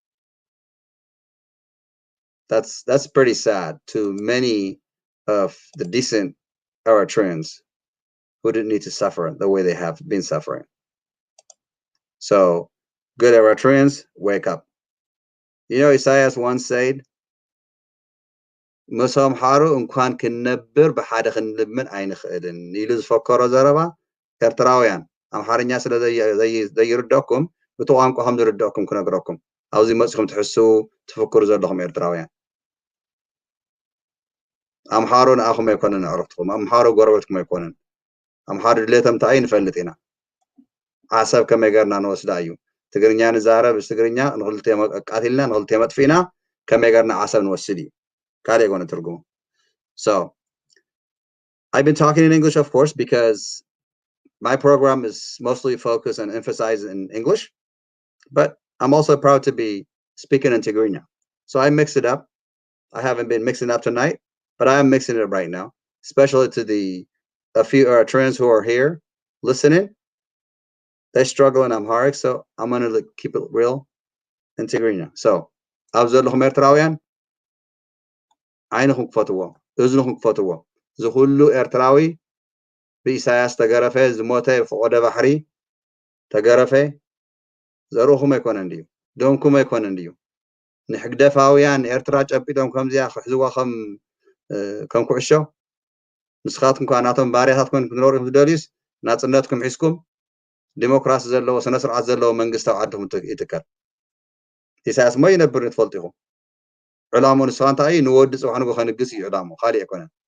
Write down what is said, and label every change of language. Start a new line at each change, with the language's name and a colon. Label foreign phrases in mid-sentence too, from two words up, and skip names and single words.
English: That's pretty sad to many of the decent Eritreans who didn't need to suffer the way they have been suffering. So, good Eritreans, wake up. You know, Isaiah once said,
Tigrinya: ምስ ኣምሓሮ እንኳን ክንነብር ብሓደ ክንልምን ኣይንኽእልን ኢሉ ዝፈከሮ ዘረባ ኤርትራውያን ኣምሓርኛ ስለ ዘይርድአኩም በቲ ቋንቋ ከም ዝርድአኩም ክነግረኩም ኣብዚ መፅኹም ትሕስቡ ትፍክሩ ዘለኹም ኤርትራውያን ኣምሓሮ ንኣኹም ኣይኮነን ኣዕርኽትኩም ኣምሓሮ ጎረቤትኩም ኣይኮነን ኣምሓሮ ድሌቶም እንታይ ንፈልጥ ኢና ዓሰብ ከመይ ጌርና ንወስዳ እዩ ትግርኛ ንዛረብ ትግርኛ ንክልተ ኣቃቲልና ንክልተ መጥፊና ከመይ ጌርና ዓሰብ ንወስድ እዩ ካልእ ኣይኮነ ትርጉሙ
English: so I've been talking in English of course because my program is mostly focused and emphasized in English but I'm also proud to be speaking in Tigrinya so I mix it up I haven't been mixing up tonight but I am mixing it up right now especially to a few Eritreans who are here listening they struggle in Amharic so I'm going to keep it real in Tigrinya so
Tigrinya: ኣብዘለኹም ኤርትራውያን ዓይንኹም ክፈትዎ እዝንኹም ክፈትዎ ዝኩሉ ኤርትራዊ ብኢሳያስ ተገረፈ ዝሞተ ፍቆደ ባሕሪ ተገረፈ ዘርኡኹም ኣይኮነን ድዩ ደምኩም ኣይኮነን ድዩ ንሕግደፋውያን ኤርትራ ጨቢጦም ከምዚያ ክሕዝዋ ከም ኩዕሾ ንስኻትኩም ከ ናቶም ባርያታት ኮይንኩም ትነብሩ ትደልዩስ ናፅነትኩም ሒዝኩም ዲሞክራሲ ዘለዎ ስነ ስርዓት ዘለዎ መንግስታዊ ዓድኩም ይትከል ኢሳያስ ሞ ይነብር ትፈልጡ ኢኹም ዕላሙ ንስኻ እንታይ ንወዲ ፅባሕ ንጎ ከንግስ እዩ ዕላሙ ካልእ ኣይኮነን